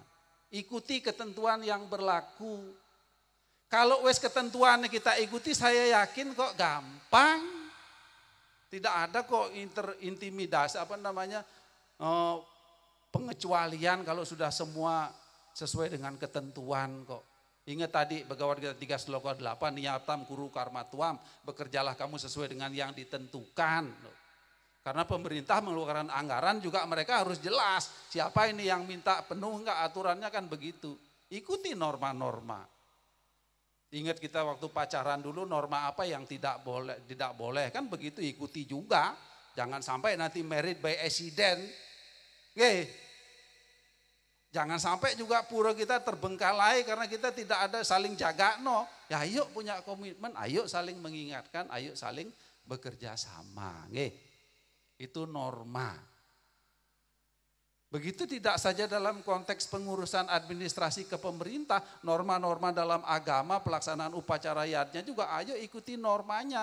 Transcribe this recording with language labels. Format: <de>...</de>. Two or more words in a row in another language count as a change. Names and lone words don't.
<id>Ikuti ketentuan yang berlaku. Kalau wes ketentuannya kita ikuti, saya yakin kok gampang. Tidak ada kok intimidasi, pengecualian kalau sudah semua sesuai dengan ketentuan kok. Ingat tadi Bhagavad Gita 3 sloka 8,</id> <sa>niyatam kuru karma tuam,</sa> <id>bekerjalah kamu sesuai dengan yang ditentukan. Karena pemerintah mengeluarkan anggaran juga mereka harus jelas siapa ini yang minta penuh enggak, aturannya kan begitu. Ikuti norma-norma. Ingat kita waktu pacaran dulu norma apa yang tidak boleh kan begitu, ikuti juga. Jangan sampai nanti</id> <en>married by accident.</en> <id>Oke. Jangan sampai juga pura kita terbengkalai karena kita tidak ada saling jaga no. Ya ayo punya komitmen, ayo saling mengingatkan, ayo saling bekerja sama. Oke. Itu norma. Begitu tidak saja dalam konteks pengurusan administrasi ke pemerintah, norma-norma dalam agama, pelaksanaan upacara yatnya juga ayo ikuti normanya.</id>